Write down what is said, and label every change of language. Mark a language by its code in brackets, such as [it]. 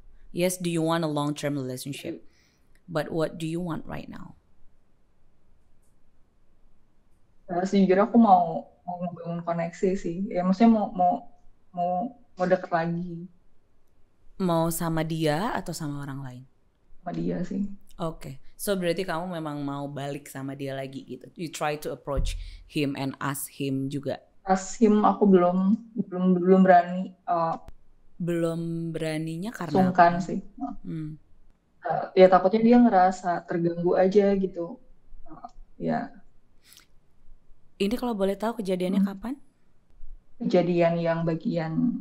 [en] Yes, do you want a long-term relationship? But what do you want right now? [id] Sejujurnya aku mau membangun koneksi sih, ya maksudnya mau mau deket lagi Mau sama dia atau sama orang lain? sama dia sih. Oke, so berarti kamu memang mau balik sama dia lagi gitu. [en] You try to approach him and ask him juga. [id] Him aku belum berani Belum beraninya karena sungkan apa? sih. Hmm. Ya takutnya dia ngerasa terganggu aja gitu. Ya Ini kalau boleh tahu kejadiannya kapan? kejadian yang bagian